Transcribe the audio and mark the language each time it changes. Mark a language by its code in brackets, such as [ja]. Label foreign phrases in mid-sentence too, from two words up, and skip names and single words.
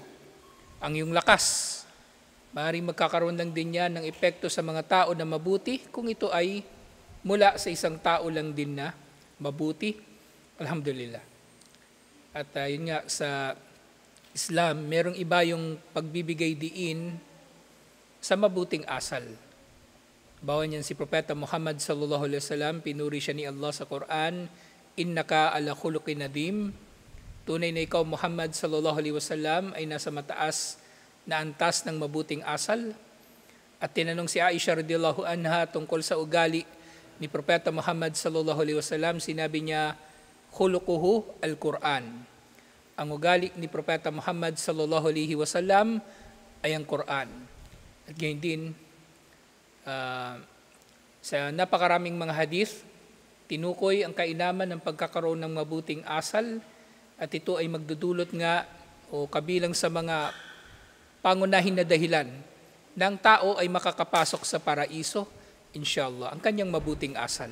[tl] Ang yung lakas, maaaring magkakaroon lang din yan ng epekto sa mga tao na mabuti, kung ito ay mula sa isang tao lang din na mabuti. Alhamdulillah. At yun nga, sa Islam, merong iba yung pagbibigay diin sa mabuting asal. Bawa niyan si Propeta Muhammad [ar] صلى الله عليه وسلم, [tl] pinuri siya ni Allah sa Quran, [ar] إنك على خلق عظيم. [tl] Tunay na ikaw Muhammad [ar] صلى الله عليه وسلم [tl] ay nasa mataas na antas ng mabuting asal. At tinanong si Aisha [ar] رضي الله عنها [tl] tungkol sa ugali ni Propeta Muhammad [ar] صلى الله عليه وسلم, [tl] sinabi niya, [ar] خلقه القرآن. [tl] Ang ugali ni Propeta Muhammad [ar] صلى الله عليه وسلم [tl] ay ang Quran. At gayon din, sa napakaraming mga hadith, tinukoy ang kainaman ng pagkakaroon ng mabuting asal, at ito ay magdudulot nga o kabilang sa mga pangunahin na dahilan ng tao ay makakapasok sa paraiso, inshallah, ang kanyang mabuting asal.